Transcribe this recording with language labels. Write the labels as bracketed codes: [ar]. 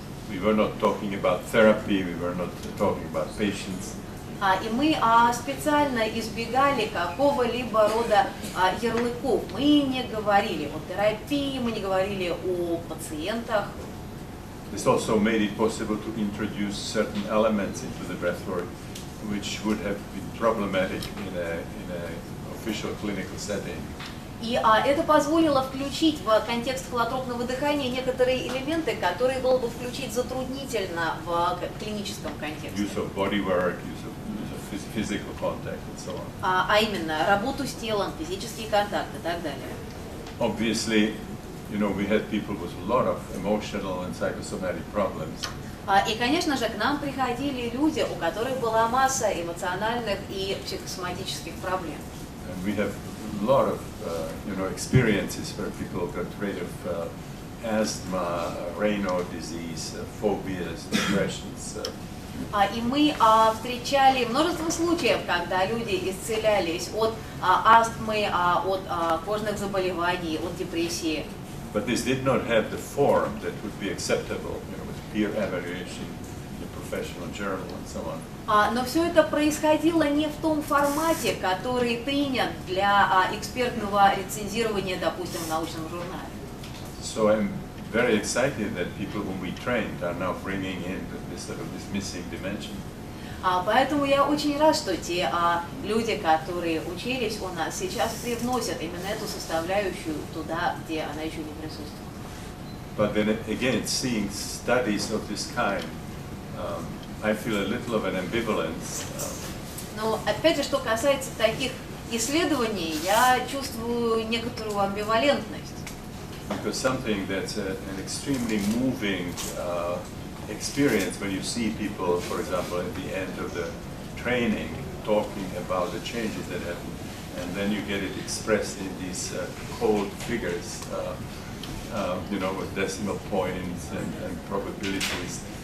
[en] We were not talking about therapy, we were not talking about patients. [ru] И мы специально избегали какого-либо рода ярлыков. Мы не говорили о терапии, мы не говорили о пациентах. [en] This also made it possible to introduce certain elements into the breathwork, which would have been problematic in an official clinical setting. [ru] И это позволило включить в контекст холотропного дыхания некоторые элементы, которые было бы включить затруднительно в клиническом контексте. [en] Use of body work, use of physical contact and so on. [ru] А именно, работу с телом, физический контакт и так далее. [en] Obviously, you know, we had people with a lot of emotional and psychosomatic problems. [ru] И, конечно же, к нам приходили люди, у которых была масса эмоциональных и психосоматических проблем. [en] And we have a lot of, you know, experiences where people got rid of asthma, Raynaud disease, phobias, depressions. [ru] И мы встречали множество случаев, когда люди исцелялись от астмы, от кожных заболеваний, от депрессии. [en] But this did not have the form that would be acceptable, you know, with peer evaluation in a professional journal and so on. [ru] Но все это происходило не в том формате, который принят для экспертного рецензирования, допустим, в научном журнале. [en] So I'm very excited that people whom we trained are now bringing in this sort of this missing dimension. [ru] Поэтому я очень рад, что те люди, которые учились у нас, сейчас привносят именно эту составляющую туда, где она еще не присутствует. [en] But then again, seeing studies of this kind, I feel a little of an ambivalence. [ru] Но опять же, что касается таких исследований, я чувствую некоторую амбивалентность. [en] Because something that's an extremely moving experience when you see people, for example, at the end of the training, talking about the changes that happen, and then you get it expressed in these cold figures, you know, with decimal points and probabilities.